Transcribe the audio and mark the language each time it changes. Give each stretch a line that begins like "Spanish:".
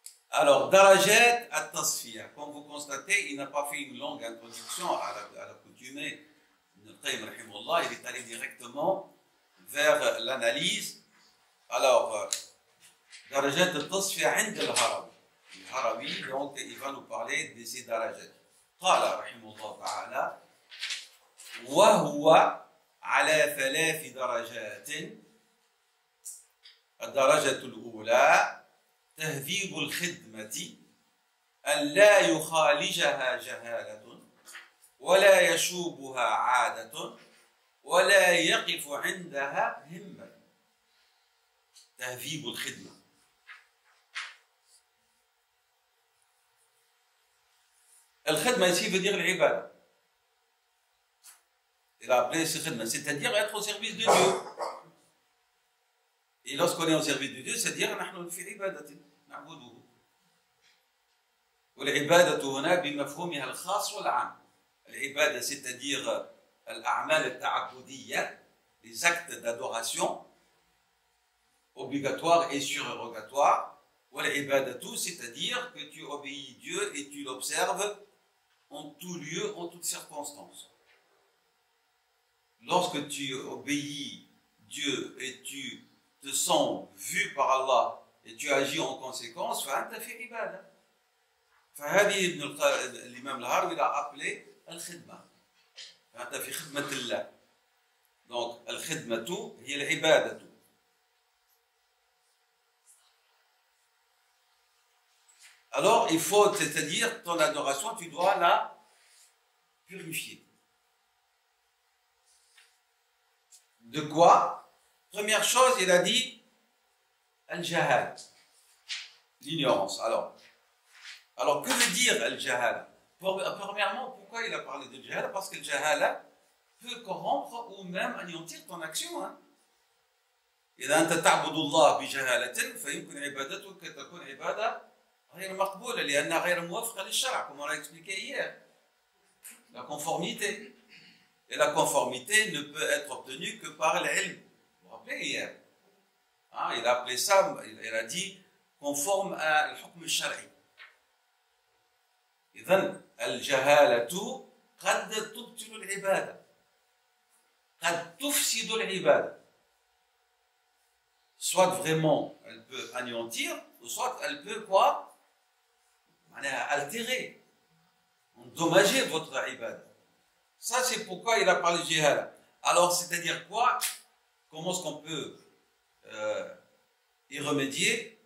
French: Alors, Darajat at-Tasfiya, comme vous constatez, il n'a pas fait une longue introduction à l'accoutumée. Il est allé directement vers l'analyse. Alors, Darajat at-Tasfiya
Arabic: عند الهروي.
French: Le Harawi, donc, il va nous parler de ces darajat.
Arabic: قال رحمه الله تعالى وهو على 3 درجات. الدرجة الأولى تهذيب الخدمة أن لا يخالجها جهالة ولا يشوبها عادة ولا يقف عندها همة. تهذيب الخدمة.
French: الخدمة ici veut dire l'ibada. Il a appelé ce khidma, c'est-à-dire être au service de Dieu. Et lorsqu'on est au service de Dieu, c'est-à-dire
Arabic: نحن في عبادة نعبده. والعبادة هنا بمفهومها الخاص والعام.
French: العبادة c'est-à-dire
Arabic: الأعمال التعبدية,
French: les actes d'adoration obligatoires et surérogatoires. والعبادة c'est-à-dire que tu obéis Dieu et tu l'observes en tout lieu, en toutes circonstances. Lorsque tu obéis Dieu et tu te sens vu par Allah et tu agis en conséquence,
Arabic: فأنت في عبادة. فهذه الإمام الهروي
French: l'a appelé
Arabic: الخدمة. فأنت في خدمة الله.
French: Donc
Arabic: الخدمة هي العبادة.
French: Alors il faut, c'est-à-dire ton adoration, tu dois la purifier. De quoi? Première chose, il a dit al-jahal, l'ignorance. Alors, que veut dire al-jahal? Premièrement, pourquoi il a parlé de jahal? Parce que le jahal peut corrompre ou même anéantir ton action.
Arabic: إذا أنت تعبد الله بجهالة فيمكن عبادتك تكون عبادة غير مقبولة لأنها غير موافقة للشرع,
French: comme on l'a expliqué hier. La conformité. Et la conformité ne peut être obtenue que par l'ilm. Vous vous rappelez hier? Il a appelé ça, il a dit conforme à l'hukm al-shar'i.
Arabic: إذن الجهالة قد تبطل العبادة، قد تفسد العبادة.
French: Soit vraiment elle peut anéantir, ou soit elle peut quoi? Altérer, endommager votre ibad. Ça c'est pourquoi il a parlé de jihad. Alors c'est-à-dire quoi? Comment est-ce qu'on peut y remédier?